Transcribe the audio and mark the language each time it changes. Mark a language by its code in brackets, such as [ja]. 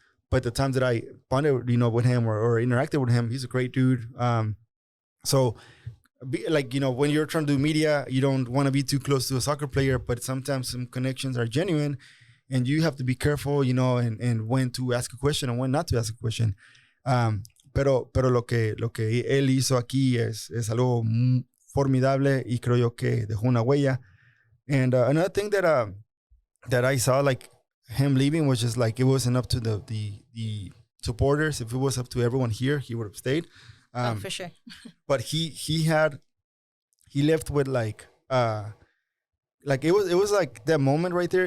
[en] But the times that I bonded, with him or interacted with him, he's a great dude. So, when you're trying to do media, you don't want to be too close to a soccer player, but sometimes some connections are genuine and you have to be careful, and when to ask a question and when not to ask a question. [es] Pero lo que él hizo aquí es algo formidable y creo yo que dejó una huella. [en] And another thing that I saw, him leaving was just it wasn't up to the supporters. If it was up to everyone here, he would have stayed. For sure. But he left with it was that moment right there.